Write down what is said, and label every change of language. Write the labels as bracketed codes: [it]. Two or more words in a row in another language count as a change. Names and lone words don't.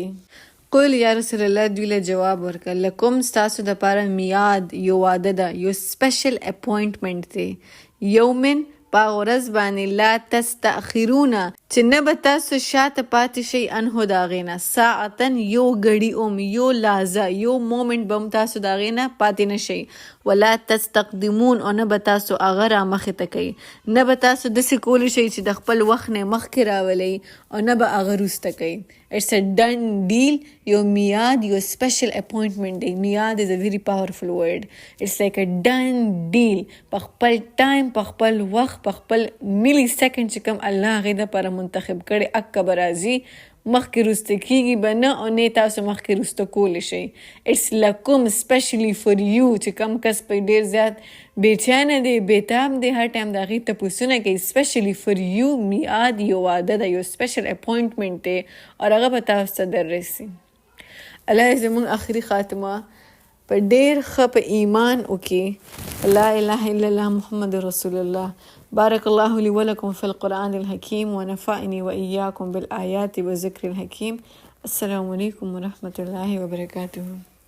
[ar] قل یا رسول الله [ps] دوی له جواب ورکړه لکم ستاسو دپاره میعاد یو واده ده، یو [en] special appointment [ps] دی، یومن په هغه ورځ باندې [ar] لا تستأخرون [ps] چې نه به تاسو شاته پاتې شئ عنه د هغې نه، ساعتن یو ګړي هم، یو لحظه، یو مومنټ به هم تاسو د هغې نه پاتې نه شئ، [ar] ولا تستقدمون [ps] او نه به تاسو هغه را مخې ته کوئ، نه به تاسو داسې کولی شئ چې د خپل وخت نه مخکې راولئ او نه به هغه وروسته کوئ. [en] It's a done deal. [ps] یو میعاد یو [en] special appointment [ps] دی. [en] میعاد is a very powerful word. It's like a done deal. [ps] په خپل ټایم، په خپل وخت، په خپل ملی سیکنډ چې کوم الله هغې دپاره منتخب کړی اکه به راځي، مخکې روسته کیږي به نه او نه تاسو مخکې روسته کولی شئ. [en] It's لکم specially for you [ps] چې کوم کس په ډېر زیات بېچانه دی، بېتاب دی، هر ټایم د هغې تپوسونه کوي. [en] specially for you [ps] میعاد یو واده ده، یو [en] special appointment [ps] دی او هغه به تاسو ته در رسي. الله زموږ آخري خاتمه په ډېر ښه په ایمان وکړي. [ar] لا اله الا الله محمد رسول الله. بارك الله لي ولكم في القرآن الحكيم ونفعني وإياكم بالآيات والذكر الحكيم. السلام عليكم ورحمة الله وبركاته.